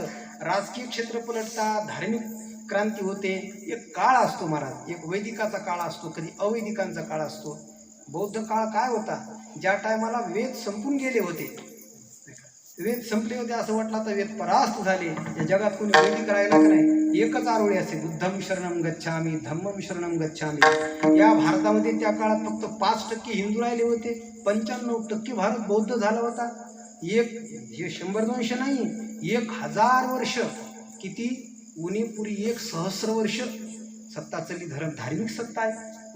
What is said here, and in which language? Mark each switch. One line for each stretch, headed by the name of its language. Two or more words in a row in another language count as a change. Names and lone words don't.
Marathi: राजकीय क्षेत्र पलटतात, धार्मिक क्रांती होते. एक काळ असतो महाराज, एक वैदिकाचा काळ असतो, कधी अवैदिकांचा काळ असतो. बौद्ध काळ काय होता, ज्या टायमाला वेद संपून गेले होते, वेद संपले होते असं वाटलं आता वेद परास्त झाले, या जगात कोणी वैदिक राहिला का नाही. एकच आरोळी असे,
Pali: बुद्धम शरणम गच्छामी, धम्मम शरणम गच्छामी.
Marathi: या भारतामध्ये त्या काळात फक्त 5% हिंदू राहिले होते, 95% भारत बौद्ध झाला होता. हे 100-200 नाही, 1000 वर्ष. किती उणीपुरी 1,000 वर्ष सत्ता चालली. धार्मिक सत्ता आहे.